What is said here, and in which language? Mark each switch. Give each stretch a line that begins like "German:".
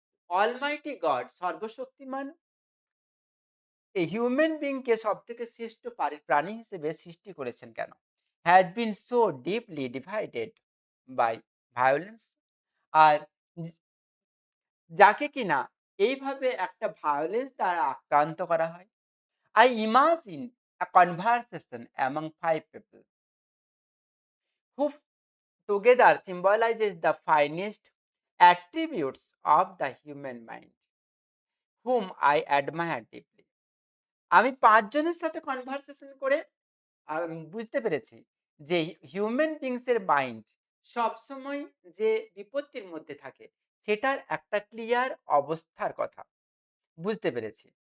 Bangla: Almighty god সর্বশক্তিমান এই human বিংকে সবথেকে শ্রেষ্ঠ প্রাণী হিসেবে সৃষ্টি করেছেন কেন?
English: Has been so deeply divided by violence.
Bangla: আর যাকে কিনা এইভাবে একটা ভায়োলেন্স দ্বারা আক্রান্ত করা হয়।
English: I imagine a conversation among 5 people who together symbolizes the finest attributes of the human mind, whom I admire deeply.
Bangla: আমি ৫ জনের সাথে কনভারসেশন করে বুঝতে পেরেছি যে হিউম্যান বিংস এর মাইন্ড সবসময় যে বিপত্তির মধ্যে থাকে সেটার একটা ক্লিয়ার অবস্থার কথা বুঝতে পেরেছি।